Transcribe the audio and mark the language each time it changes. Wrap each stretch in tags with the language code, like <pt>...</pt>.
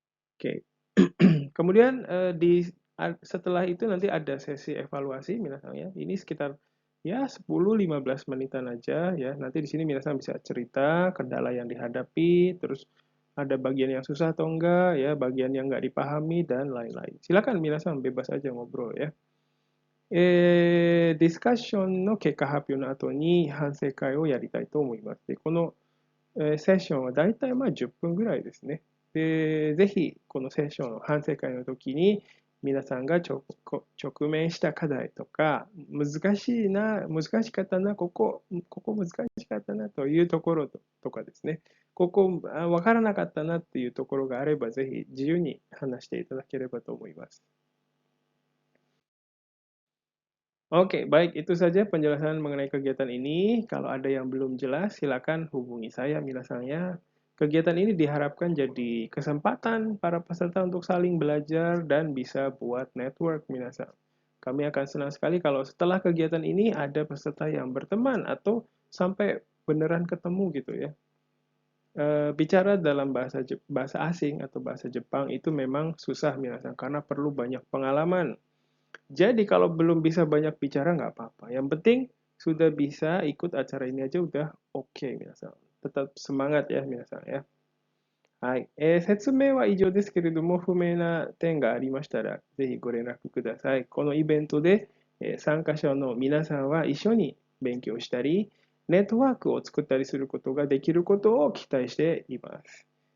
<id>Oke. Kemudian setelah itu nanti ada sesi evaluasi minasan ya. Ini sekitar ya 10-15 menitan aja ya. Nanti di sini minasan bisa cerita kendala yang dihadapi, terus ada bagian yang susah atau enggak ya, bagian yang enggak dipahami dan lain-lain. Silakan minasan bebas aja ngobrol ya.</id> <ja>ディスカッションの結果発表の後に反省会をやりたいと思います。で、この、セッションはだいたい10分ぐらいですね。で、ぜひこのセッションの反省会の時に皆さんが直面した課題とか、難しかったな、ここ難しかったなというところとかですね、ここわからなかったなっていうところがあれば、ぜひ自由に話していただければと思います。</ja> <id>Oke, baik. Itu saja penjelasan mengenai kegiatan ini. Kalau ada yang belum jelas, silakan hubungi saya, misalnya. Kegiatan ini diharapkan jadi kesempatan para peserta untuk saling belajar dan bisa buat network, minasan. Kami akan senang sekali kalau setelah kegiatan ini ada peserta yang berteman atau sampai beneran ketemu gitu ya. Bicara dalam bahasa asing atau bahasa Jepang itu memang susah, minasan, karena perlu banyak pengalaman. Jadi kalau belum bisa banyak bicara nggak apa-apa. Yang penting sudah bisa ikut acara ini aja udah oke, minasan. Tetap semangat ya, minasan ya.</id> <ja>はい。説明は以上ですけれども、不明な点がありましたら、ぜひご連絡ください。このイベントで、参加者の皆さんは一緒に勉強したり、ネットワークを作ったりすることができることを期待しています。</ja>